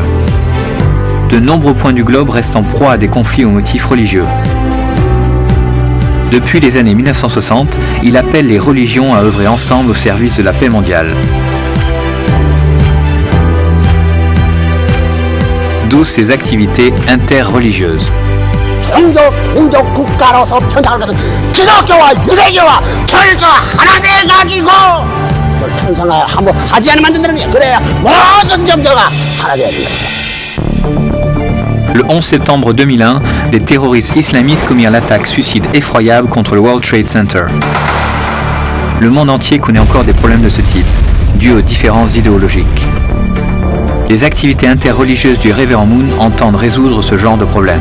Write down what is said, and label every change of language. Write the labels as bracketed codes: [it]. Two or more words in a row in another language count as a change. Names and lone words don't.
[fr] De nombreux points du globe restent en proie à des conflits aux motifs religieux. Depuis les années 1960, il appelle les religions à œuvrer ensemble au service de la paix mondiale. D'où ses activités interreligieuses. [ko] 종교, 민족, 국가로서 편향을 가진 기독교와 유대교와 결과 하나 돼가지고 뭘 편성을 한번 하지 않으면 안 된다는 거야. 그래야 모든 종교가 하나 돼야 된다. [fr] Le 11 septembre 2001, des terroristes islamistes commirent l'attaque suicide effroyable contre le World Trade Center. Le monde entier connaît encore des problèmes de ce type, dus aux différences idéologiques. Les activités interreligieuses du révérend Moon entendent résoudre ce genre de problème.